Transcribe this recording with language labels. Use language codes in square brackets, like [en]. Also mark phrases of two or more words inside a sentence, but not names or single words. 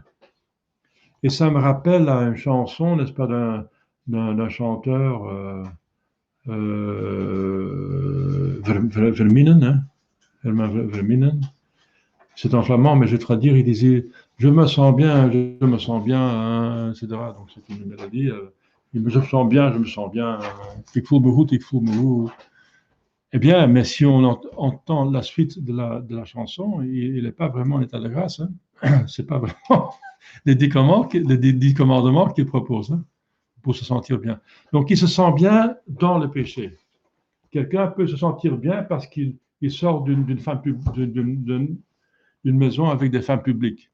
[fr] Et ça me rappelle à une chanson, n'est-ce pas, d'un chanteur, Verminen, hein, Herman Verminen. C'est en flamand, mais je vais traduire, il disait « Je me sens bien, hein, etc. » Donc c'est une mélodie. Je me sens bien, [nl] ik voel me goed, ik voel me goed. [fr] Eh bien, mais si on entend la suite de la chanson, il n'est pas vraiment en état de grâce. Hein. C'est pas vraiment les 10 commandements qu'il propose. Hein. pour se sentir bien. Donc, il se sent bien dans le péché. Quelqu'un peut se sentir bien parce qu'il sort d'une maison avec des femmes publiques.